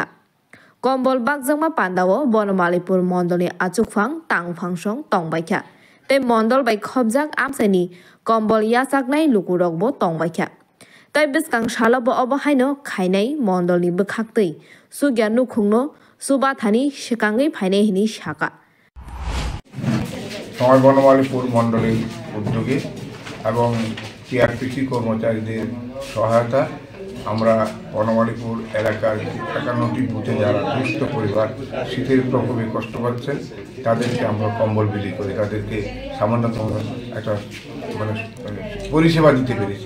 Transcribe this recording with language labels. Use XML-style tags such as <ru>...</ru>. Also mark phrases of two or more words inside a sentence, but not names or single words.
<trp>Kombol Bakjama Pandao Bonomalipur Mondoli Achukfang Tangfangsong Tongbaikya. Te Mondol by Khobjak Amsani Kombol Yasaknai Lukurokbo Tongbaikya. Tai Biskang Shalabo Obahaino Kainai Mondoli Bekakti. Sugya Nukungno Subathani Shikangi Paine Hini Shaka.</trp> <bn>সময় বনমালীপুর মণ্ডলীর উদ্যোগে এবং টিআরপিসি কর্মচারীদের সহায়তা আমরা বনমালীপুর এলাকার ৫১টি বুথে যারা দুস্থ পরিবার শীতের প্রকোপে কষ্ট পাচ্ছেন তাদেরকে আমরা কম্বল বিলি করি, তাদেরকে সামান্যতম একটা পরিষেবা দিতে পেরেছি।</bn>